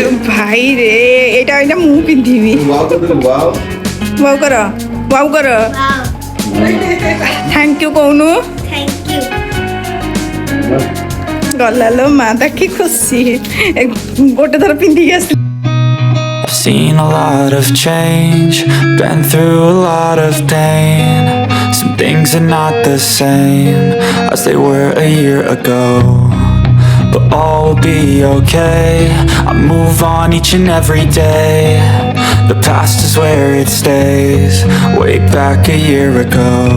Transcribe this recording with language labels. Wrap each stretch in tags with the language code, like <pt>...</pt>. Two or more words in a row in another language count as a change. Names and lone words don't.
<or>ଭାଇ ରେ ଏଇଟା ଏଇଟା ମୁଁ ପିନ୍ଧିବି ୱାଓ କର ୱାଓ ବାଉ କର ବାଉ କର</or> <en>Wow. thank you</en> <or>କହୁନୁ</or> <en>Thank you.</en> <or>ଗଲା ଲୋ ମା ତାକି ଖୁସି ଗୋଟେ ଥର ପିନ୍ଧିକି ଆସିଲି</or> <en>I've seen a lot of change, been through a lot of pain. Some things are not the same as they were a year ago, but all will be okay. I move on each and every day. The past is where it stays, way back a year ago.</en>